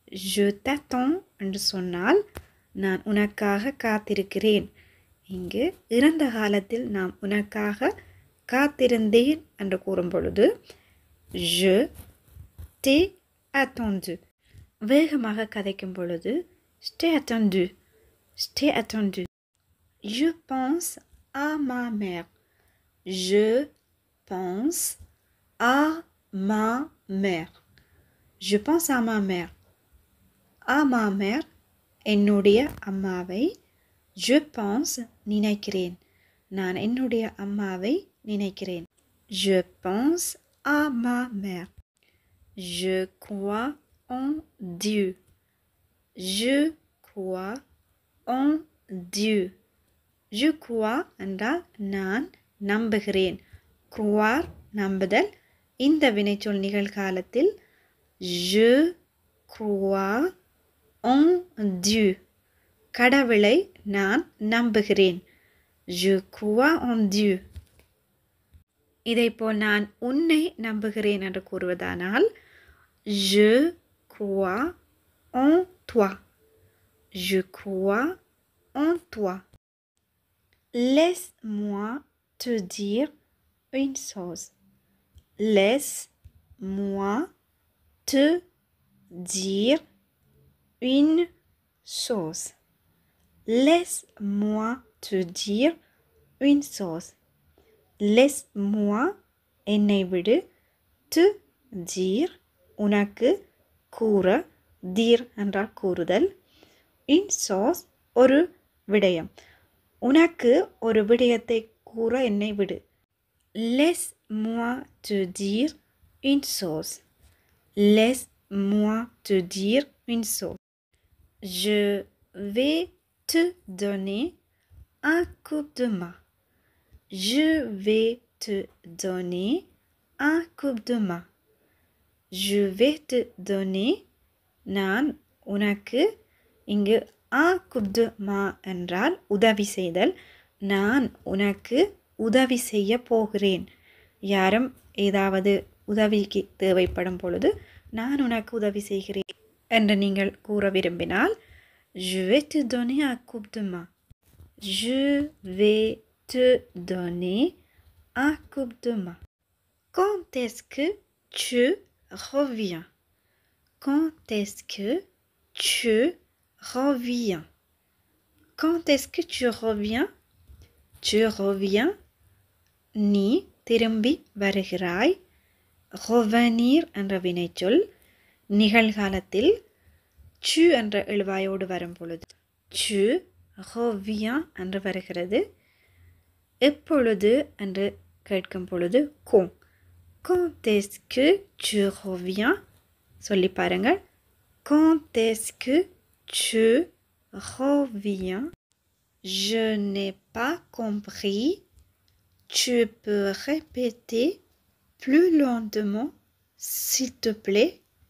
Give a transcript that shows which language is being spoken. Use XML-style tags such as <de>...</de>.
<fr>Je t'attends</fr> <ta>என்று சொன்னால் நான் உனக்காக காத்திருக்கிறேன். இங்கு இறந்த காலத்தில் நாம் உனக்காக காத்திருந்தேன் என்று கூறும் பொழுது</ta> <fr>je t'ai attendu.</fr> <ta>வேகமாக கதைக்கும் பொழுது</ta> <fr>je t'ai attendu. Je t'ai attendu. Je pense à ma mère. Je pense à ma mère. Je pense à ma mère. À ma mère</fr> <ta>என்னுடைய அம்மாவை.</ta> <fr>je pense</fr> <ta>நினைக்கிறேன். நான் என்னுடைய அம்மாவை நினைக்கிறேன்.</ta> <fr>Je pense à ma mère. Je crois en Dieu. Je crois en Dieu. Je crois</fr> <ta>என்றால் நான் நம்புகிறேன். croire நம்புதல். இந்த வினைச்சொல் நிகழ்காலத்தில்</ta> <fr>je crois en Dieu.</fr> <ta>கடவுளை நான் நம்புகிறேன்.</ta> <fr>Je crois en Dieu.</fr> <ta>இதைப்போல் நான் உன்னை நம்புகிறேன் என்று கூறுவதானால்</ta> <fr>je crois en toi. Je crois en toi. Laisse-moi te dire une chose. Laisse-moi te dire une chose. Laisse-moi te dire une chose. Laisse-moi</fr> <ta>என்னை விடு,</ta> <fr>te dire</fr> <ta>உனக்கு கூற, dire என்றால் கூறுதல்,</ta> <fr>une chose</fr> <ta>ஒரு விடயம். உனக்கு ஒரு விடயத்தை கூற என்னை விடு.</ta> <fr>Laisse-moi te dire une chose. Laisse-moi te dire une chose. Je vais te donner un coup de main. Je vais te donner un coup de main. Je vais te donner</fr> <ta>நான் உனக்கு இங்கு</ta> <fr>un coup de main</fr> <ta>என்றால் உதவி செய்தல். நான் உனக்கு உதவி செய்ய போகிறேன். யாரும் ஏதாவது உதவிக்கு தேவைப்படும் பொழுது நான் உனக்கு உதவி செய்கிறேன் என்று நீங்கள் கூற விரும்பினால்</ta> <fr>je vais te donner un coup de main. Je vais te donner un coup de main. Quand est-ce que tu reviens? Quand est-ce que tu reviens? Quand est-ce que tu reviens? Tu reviens.</fr> <ta>நீ திரும்பி வருகிறாய். revenir என்ற வினைச்சொல் நிகழ்காலத்தில் tu என்ற எழுவாயோடு வரும் பொழுது</ta> <fr>tu reviens</fr> <ta>என்று வருகிறது. எப்பொழுது என்று கேட்கும் பொழுது quand.</ta> <fr>Quand est-ce que tu reviens?</fr> <ta>சொல்லி பாருங்கள்.</ta> <fr>Quand est-ce que tu reviens? Je n'ai pas compris. Tu peux répéter plus lentement, s'il te plaît?</fr>